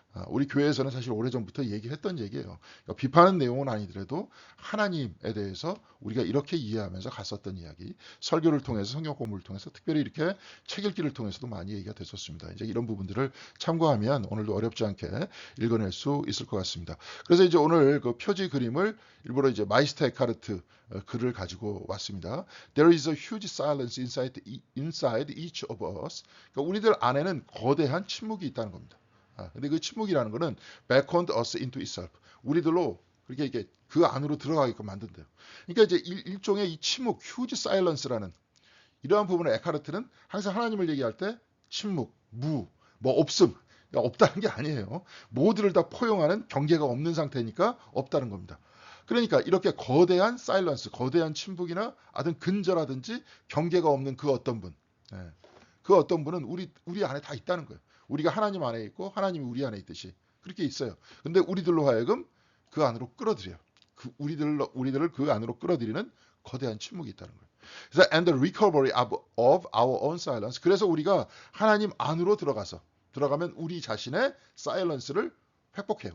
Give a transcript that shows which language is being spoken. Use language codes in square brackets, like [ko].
[ko] 우리 교회에서는 사실 오래전부터 얘기했던 얘기예요. 비판하는 내용은 아니더라도 하나님에 대해서 우리가 이렇게 이해하면서 갔었던 이야기, 설교를 통해서 성경 공부를 통해서 특별히 이렇게 책 읽기를 통해서도 많이 얘기가 됐었습니다. 이제 이런 부분들을 참고하면 오늘도 어렵지 않게 읽어낼 수 있을 것 같습니다. 그래서 이제 오늘 그 표지 그림을 일부러 이제 마이스터 에카르트 글을 가지고 왔습니다. [en] There is a huge silence inside each of us. [ko] 그러니까 우리들 안에는 거대한 침묵이 있다는 겁니다. 근데 그 침묵이라는 거는 [en] beckoned us into itself. [ko] 우리들로 그렇게 이게 그 안으로 들어가게끔 만든대요. 그러니까 이제 일종의 이 침묵, [en] huge silence [ko] 라는 이러한 부분을 에카르트는 항상 하나님을 얘기할 때 침묵, 뭐 없음, 그러니까 없다는 게 아니에요. 모두를 다 포용하는 경계가 없는 상태니까 없다는 겁니다. 그러니까 이렇게 거대한 사일런스, 거대한 침묵이나 아든 근저라든지 경계가 없는 그 어떤 분, 그 어떤 분은 우리 안에 다 있다는 거예요. 우리가 하나님 안에 있고 하나님이 우리 안에 있듯이 그렇게 있어요. 근데 우리들로 하여금 그 안으로 끌어들여요. 우리들을 그 안으로 끌어들이는 거대한 침묵이 있다는 거예요. 그래서 [en] and the recovery of our own silence. [ko] 그래서 우리가 하나님 안으로 들어가면 우리 자신의 silence를 회복해.